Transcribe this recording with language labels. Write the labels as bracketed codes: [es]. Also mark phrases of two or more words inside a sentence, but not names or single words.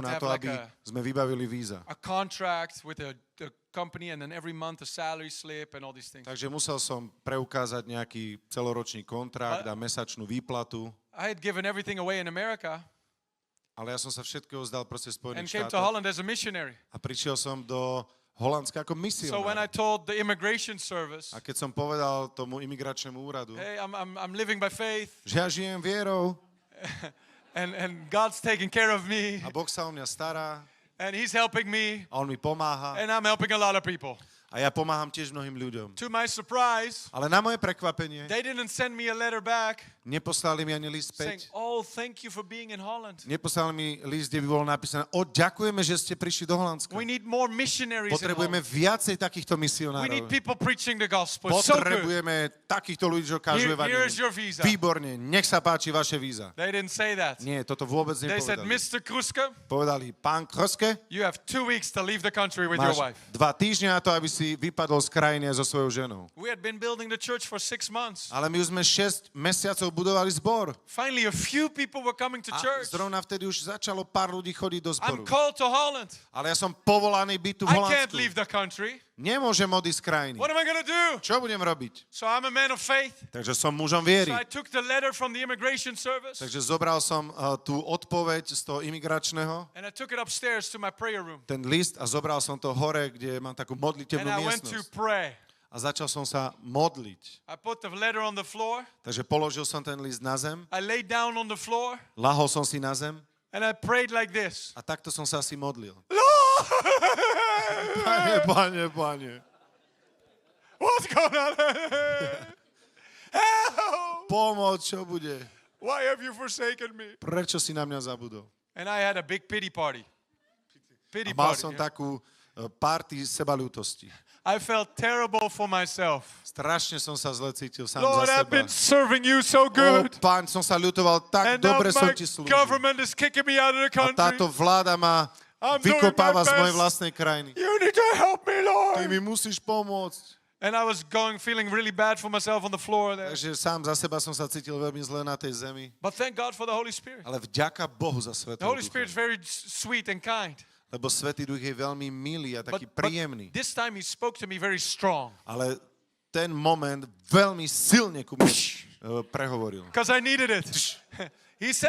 [en] Had to [sk] na to, [en] have like [sk] aby sme vybavili víza. [en] a contract with the company and then every month a salary slip and all these things. [sk] Takže musel som preukázať nejaký celoročný kontrakt a mesačnú výplatu, [en] I had given everything away in America [sk] ale ja som sa všetkého vzdal proste [en] and [sk] Spojených [en] came to [sk] štátoch [en] Holland as a missionary. [sk] a prišiel som do Holandska ako [en] So when I [sk] misionár. [en] told the immigration service, [sk] A keď som povedal tomu imigračnému úradu, [en] hey, I'm living by faith [sk] že ja žijem vierou [en] and God's taking care of me [sk] a Boh sa o mňa stará [en] and He's helping me [sk] a On mi pomáha [en] and I'm helping a lot of people. [sk] a ja pomáham tiež mnohým ľuďom. [en] To my surprise, [sk] Ale na moje prekvapenie [en] they didn't send me a letter back [sk] neposlali mi ani list [en] saying, [sk] späť. [en] oh, thank you for being in Holland. [sk] Neposlali mi list, kde by bolo napísané, ďakujeme, že ste prišli do Holandska. [en] We need more missionaries in [sk] Potrebujeme [en] Holland. [sk] viacej takýchto [en] We need [sk] misionárov. [en] people preaching the gospel. So good. [sk] Potrebujeme takýchto ľudí, čo kážu [en] Here is your [sk] evanjelium. [en] visa. [sk] Výborne, nech sa páči vaše víza. [en] They didn't say that. [sk] Nie, toto vôbec [en] They said, [sk] nepovedali. [en] Mr. Kruska, [sk] Povedali, pán Kroske, [en] you have 2 weeks to leave the country with your [sk] máš [en] wife. [sk] 2 týždne na to, aby si vypadol z krajiny so svojou ženou. [en] We had been building the church for 6 months. [sk] Ale my už sme 6 mesiacov budovali zbor. [en] Finally, a few people were coming to [sk] A [en] church. [sk] zrovna vtedy už začalo pár ľudí chodiť do [en] I'm [sk] zboru. [en] called to Holland. [sk] Ale ja som povolaný byť tu v [en] I can't [sk] Holandsku. [en] leave the country. [sk] Nemôžem odísť z krajiny. [en] What am I going to do? [sk] Čo budem robiť? [en] So I'm a man of faith. [sk] Takže som mužom viery. [en] So I took the letter from the immigration service [sk] Takže zobral som tú odpoveď z toho imigračného, [en] and I took it upstairs to my prayer room. [sk] ten list a zobral som to hore, kde mám takú [en] And [sk] modlitebnú [en] I went to [sk] miestnosť. [en] pray. [sk] A začal som sa modliť. [en] I put the letter on the floor. [sk] Takže položil som ten list na zem, [en] I laid down on the floor [sk] lahol som si na zem [en] and I prayed like this. [sk] a takto som sa asi modlil. [en] Lord! [sk] Pane, [en] What's going on? Help! [sk] pomôcť, čo bude? [en] Why have you forsaken me? [sk] Prečo si na mňa zabudol? [en] And I had a big pity party. Pity [sk] A mal [en] party. [sk] som [en] yeah. [sk] takú party sebaľútosti. [en] I felt terrible for myself. [sk] Strašne som sa zle cítil sám [en] Lord, [sk] za [en] I've [sk] seba. [en] been serving you so good. [sk] Pán, som sa ľutoval, tak [en] And now [sk] dobre som [en] my [sk] ti slúžil. [en] government is kicking me out of the [sk] A [en] country. [sk] táto vláda ma [en] I'm doing [sk] vykopáva [en] my [sk] z mojej [en] best. [sk] vlastnej krajiny. [en] You need to help me, [sk] Ty [en] Lord. [sk] mi musíš pomôcť. [en] And I was feeling really bad for myself on the floor there. [sk] Takže sám za seba som sa cítil veľmi zle na tej zemi. [en] But thank God for the Holy Spirit. [sk] Ale vďaka Bohu za [en] The [sk] Svätého [en] Holy Spirit is [sk] Ducha. [en] very sweet and kind. [sk] Lebo Svätý Duch je veľmi milý a taký [en] But [sk] príjemný. [en] this time he spoke to me very strong. [sk] Ale ten moment veľmi silne ku mne prehovoril. [en] Because I needed it. He said